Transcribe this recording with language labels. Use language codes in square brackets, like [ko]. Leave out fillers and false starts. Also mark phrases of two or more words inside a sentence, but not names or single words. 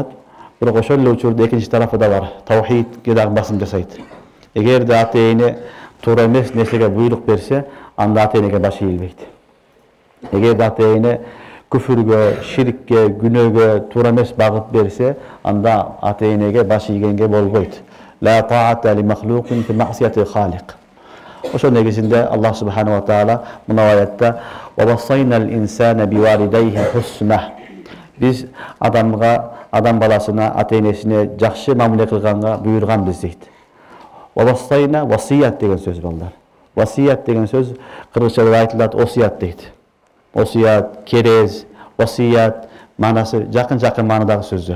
[ky] Бирок ошол эле учурда экинчи тарафы да бар. Таухидке дагы басым жасайт. Эгерде ата-эне туура эмес нерсеге буйрук берсе, анда ата-энеге баш ийилбейт. Эгерде ата-эне күфүргө, ширкке, күнөөгө туура эмес багыт берсе, анда ата-энеге баш ийгенге болбойт. [ar] لا طاعة لمخلوق في معصية الخالق. [ky] Ошол негизинде Аллах [ar] سبحانه وتعالى [ky] мына аятта: [ar] "ووصينا الإنسان بوالديه حسنا." [ky] Биз адам баласына, ата-энесине жакшы мамиле кылганга буйруганбыз дейт. Вассайна васият деген сөз балдар. Васият деген сөз кыргызчада айтылат осият дейт. Осият, керез, васият манасы жакын маанадагы сөздөр.